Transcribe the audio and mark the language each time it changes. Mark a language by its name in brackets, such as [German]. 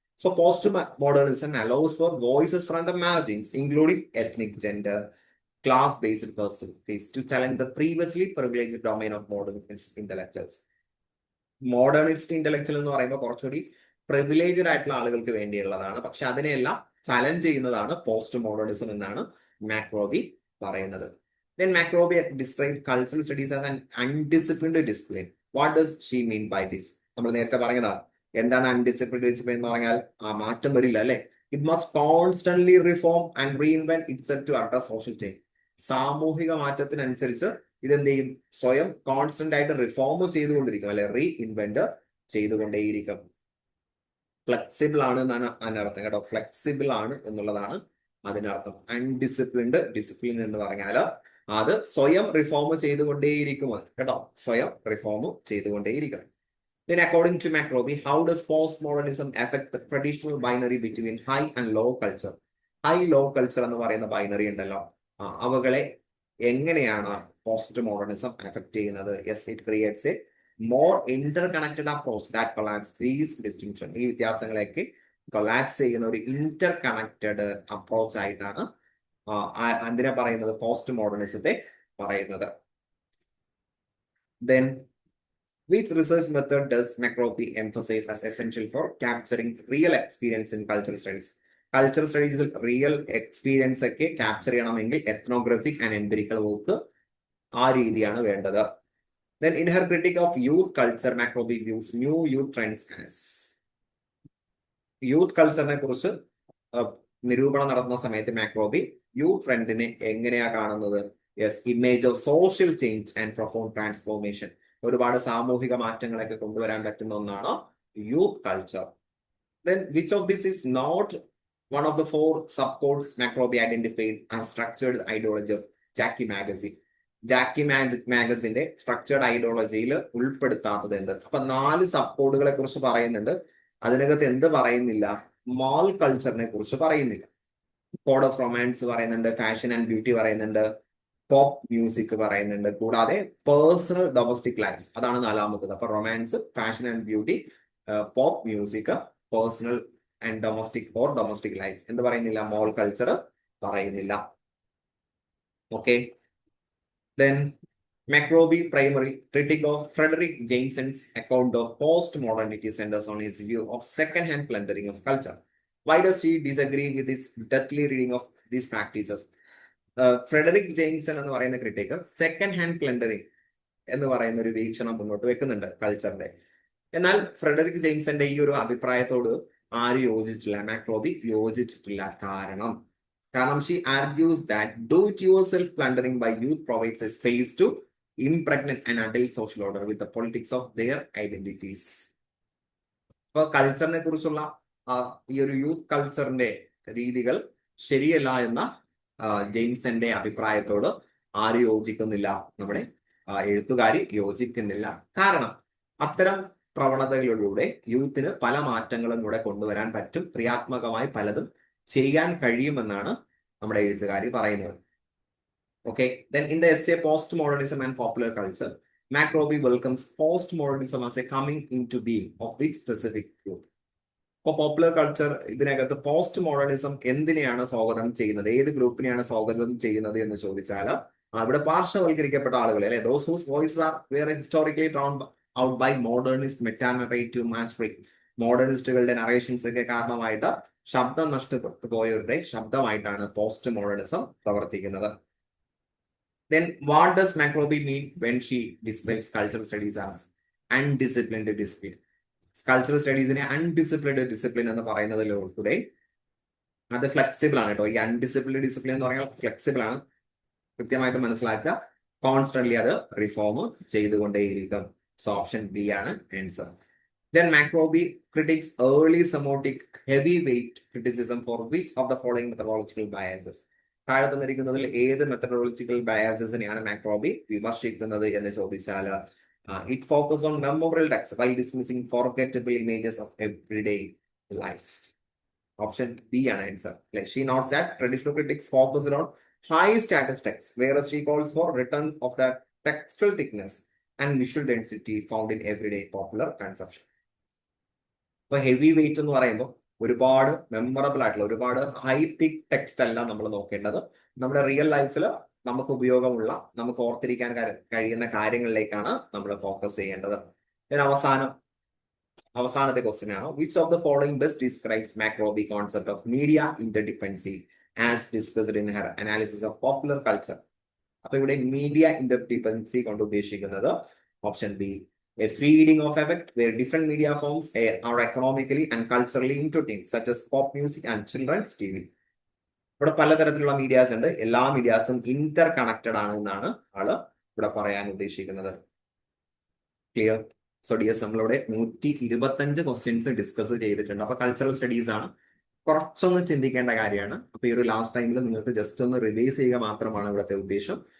[English] So postmodernism allows for voices from the margins, including ethnic, gender, class-based perspectives, to challenge the previously privileged domain of modernist intellectuals. [Malayalam] Modernist intellectual എന്ന് പറയുമ്പോൾ കുറച്ചുകൂടി privileged ആയിട്ടുള്ള ആളുകൾക്ക് വേണ്ടിയുള്ളതാണ്. പക്ഷെ അതിനെല്ലാം challenge ചെയ്യുന്നതാണ് പോസ്റ്റ് മോഡേണിസം എന്നാണ് McRobbie പറയുന്നത്. [English] Then Macrobie described cultural studies as an undisciplined discipline. What does she mean by this? [Malayalam] നമ്മൾ നേരത്തെ പറഞ്ഞതാണ് എന്താണ് അൺഡിസിപ്ലിൻഡ് ഡിസിപ്ലിൻ എന്ന് പറഞ്ഞാൽ ആ മാറ്റം വരില്ല അല്ലെ. [English] It must constantly reform and reinvent itself to address social change. [Malayalam] സാമൂഹിക മാറ്റത്തിനനുസരിച്ച് ഇതെന്ത് ചെയ്യും? സ്വയം കോൺസ്റ്റന്റ് ആയിട്ട് റിഫോം ചെയ്തുകൊണ്ടിരിക്കും അല്ലെ, റീഇൻവെന്റ് ചെയ്തുകൊണ്ടേയിരിക്കും. ഫ്ലെക്സിബിൾ ആണ് എന്നാണ് അതിനർത്ഥം കേട്ടോ. ഫ്ലെക്സിബിൾ ആണ് എന്നുള്ളതാണ് അതിനർത്ഥം. അൺഡിസിപ്ലിൻഡ് ഡിസിപ്ലിൻ എന്ന് പറഞ്ഞാൽ അത് സ്വയം റിഫോം ചെയ്തുകൊണ്ടേയിരിക്കും കേട്ടോ, സ്വയം reform ചെയ്തുകൊണ്ടേയിരിക്കണം. [English] Then according to Macrobie, how does postmodernism affect the traditional binary between high and low culture? [Malayalam] High low culture എന്ന് പറയുന്ന ബൈനറി ഉണ്ടല്ലോ, അവകളെ എങ്ങനെയാണ് പോസ്റ്റ് മോഡേണിസം എഫക്ട് ചെയ്യുന്നത്? [English] Yes, it creates a more interconnected approach that collapse these distinction. [Malayalam] ഈ വ്യത്യാസങ്ങളെയൊക്കെ collapse ചെയ്യുന്ന ഒരു Inter connected approach ആയിട്ടാണ് എന്തിനെ പറയുന്നത്? പോസ്റ്റ് മോഡേണിസത്തെ പറയുന്നത്. [English] Then which research method does Macrobie emphasize as essential for capturing real experience in cultural studies? [Malayalam] Cultural studies real experience ഒക്കെ capture ചെയ്യണമെങ്കിൽ എത്നോഗ്രഫിക് and empirical work ആ രീതിയാണ് വേണ്ടത്. [English] Then in her critique of youth culture, Macrobie views new youth trends as. [Malayalam] Youth കൾച്ചറിനെ കുറിച്ച് നിരൂപണം നടത്തുന്ന സമയത്ത് മാക്രോബി youth ട്രെൻഡിനെ എങ്ങനെയാ കാണുന്നത്? [English] Yes, image of social change and profound transformation. [Malayalam] ഒരുപാട് സാമൂഹിക മാറ്റങ്ങളൊക്കെ കൊണ്ടുവരാൻ പറ്റുന്ന ഒന്നാണ് youth culture. [English] Then which of this is not one of the four subcodes Macrobie identified as structured ideology of Jackie Magazine? [Malayalam] Jackie മാഗസിന്റെ structured ഐഡിയോളജിയിൽ ഉൾപ്പെടുത്താത്തത് എന്ത്? അപ്പൊ 4 sub കോഡുകളെ കുറിച്ച് പറയുന്നുണ്ട്. അതിനകത്ത് എന്ത് പറയുന്നില്ല? മാൾ കൾച്ചറിനെ കുറിച്ച് പറയുന്നില്ല. കോഡ് ഓഫ് റൊമാൻസ് പറയുന്നുണ്ട്, ഫാഷൻ ആൻഡ് ബ്യൂട്ടി പറയുന്നുണ്ട്, പോപ്പ് മ്യൂസിക് പറയുന്നുണ്ട്, കൂടാതെ പേഴ്സണൽ ഡൊമസ്റ്റിക് ലൈഫ്, അതാണ് 4ാമത്തത്. അപ്പൊ romance, fashion and beauty, pop music, personal and domestic life എന്ത് പറയുന്നില്ല? മോൾ കൾച്ചർ പറയുന്നില്ല. Okay. [English] Then Macrobie primary critique of Frederick Jameson's account of post-modernity centers on his view of second-hand plundering of culture. Why does she disagree with this deathly reading of these practices? [Malayalam] Frederick Jameson എന്ന് പറയുന്ന critic second hand പ്ലണ്ടറിങ് എന്ന് പറയുന്ന ഒരു വീക്ഷണം മുന്നോട്ട് വെക്കുന്നുണ്ട് കൾച്ചറിന്റെ. എന്നാൽ Frederick ജെയിംസന്റെ ഈ ഒരു അഭിപ്രായത്തോട് ആര് യോജിച്ചിട്ടില്ല? മാക്രോബി യോജിച്ചിട്ടില്ല. കാരണം [English] she argues that do-it-yourself plundering by youth provides a space to impregnate an adult social order with the politics of their identities. [Malayalam] അപ്പൊ കൾച്ചറിനെ കുറിച്ചുള്ള ഈ ഒരു യൂത്ത് കൾച്ചറിന്റെ രീതികൾ ശരിയല്ല എന്ന ജെയിംസന്റെ അഭിപ്രായത്തോട് ആര് യോജിക്കുന്നില്ല? നമ്മുടെ എഴുത്തുകാരി യോജിക്കുന്നില്ല. കാരണം അത്തരം പ്രവണതകളിലൂടെ യൂത്തിന് പല മാറ്റങ്ങളും കൂടെ കൊണ്ടുവരാൻ പറ്റും, ക്രിയാത്മകമായി പലതും ചെയ്യാൻ കഴിയുമെന്നാണ് നമ്മുടെ എഴുത്തുകാരി പറയുന്നത്. Okay. [English] Then in the essay Postmodernism and Popular Culture, Macrobie welcomes postmodernism as a coming into being of which specific group? [Malayalam] ഇപ്പൊ പോപ്പുലർ കൾച്ചർ ഇതിനകത്ത് പോസ്റ്റ് മോഡേണിസം എന്തിനെയാണ് സ്വാഗതം ചെയ്യുന്നത്, ഏത് ഗ്രൂപ്പിനെയാണ് സ്വാഗതം ചെയ്യുന്നത് എന്ന് ചോദിച്ചാൽ അവിടെ പാർശ്വവൽക്കരിക്കപ്പെട്ട ആളുകളെ, അല്ലെ, [English] those whose voices were historically drowned out by modernist meta-narrative mastery. [Malayalam] മോഡേണിസ്റ്റുകളുടെ narrations ഒക്കെ കാരണമായിട്ട് ശബ്ദം നഷ്ടപ്പെട്ടു പോയവരുടെ ശബ്ദമായിട്ടാണ് പോസ്റ്റ് മോഡേണിസം പ്രവർത്തിക്കുന്നത്. [English] Then what does Macrobie mean when she describes cultural studies as undisciplined discipline? [Malayalam] Cultural സ്റ്റഡീസിനെ undisciplined discipline എന്ന് പറയുന്നതിലൂടെ അത് ഫ്ലെക്സിബിൾ ആണ് കേട്ടോ. ഈ അൺഡിസിപ്ലിൻഡ് ഡിസിപ്ലിൻ എന്ന് പറഞ്ഞാൽ ഫ്ലെക്സിബിൾ ആണ്, കൃത്യമായിട്ട് മനസ്സിലാക്കുക. കോൺസ്റ്റന്റ്ലി അത് റിഫോം ചെയ്തുകൊണ്ടേയിരിക്കും. സോ ഓപ്ഷൻ ബി ആണ് answer. [English] Then Macrobie critiques early semotic heavyweight criticism for which of the following methodological biases? [Malayalam] താഴെ തന്നിരിക്കുന്നതിൽ ഏത് മെത്തഡോളജിക്കൽ ബയാസസിനെയാണ് മാക്രോബി വിമർശിക്കുന്നത് എന്ന് ചോദിച്ചാൽ [English] It focus on memorial text while dismissing forgettable images of everyday life. [Malayalam] Option B ആണ് answer. [English] She notes that traditional critics focused on high status text, whereas she calls for return of the textual thickness and visual density found in everyday popular consumption. [Malayalam] ഇപ്പൊ heavy weight എന്ന് പറയുമ്പോൾ ഒരുപാട് memorable ആയിട്ടുള്ള ഒരുപാട് high thick text അല്ല നമ്മൾ നോക്കേണ്ടത്. നമ്മുടെ റിയൽ ലൈഫിൽ നമുക്ക് ഉപയോഗമുള്ള, നമുക്ക് ഓർത്തിരിക്കാൻ കഴിയുന്ന കാര്യങ്ങളിലേക്കാണ് നമ്മൾ ഫോക്കസ് ചെയ്യേണ്ടത്. അവസാനത്തെ ക്വസ്റ്റ്യൻ ആണ്, [English] Which of the following best describes McRobbie concept of media interdependency as discussed in her analysis of popular culture? [Malayalam] അപ്പൊ ഇവിടെ മീഡിയ ഇന്റർഡിപെൻഡൻസി കൊണ്ട് ഉദ്ദേശിക്കുന്നത് option B, [English] a feeding of effect where different media forms are economically and culturally intertwined, such as pop music and children's TV. [Malayalam] ഇവിടെ പലതരത്തിലുള്ള medias ഉണ്ട്, എല്ലാ മീഡിയാസും Inter connected ആണ് എന്നാണ് ആള് ഇവിടെ പറയാൻ ഉദ്ദേശിക്കുന്നത്. ക്ലിയർ? സോ ഡിയസ്, നമ്മളിവിടെ 125 ക്വസ്റ്റ്യൻസ് ഡിസ്കസ് ചെയ്തിട്ടുണ്ട്. അപ്പൊ കൾച്ചറൽ സ്റ്റഡീസ് ആണ്, കുറച്ചൊന്ന് ചിന്തിക്കേണ്ട കാര്യമാണ്. അപ്പൊ ഈ ഒരു ലാസ്റ്റ് ടൈമിൽ നിങ്ങൾക്ക് ജസ്റ്റ് ഒന്ന് റിവൈസ് ചെയ്യുക മാത്രമാണ് ഇവിടുത്തെ ഉദ്ദേശം.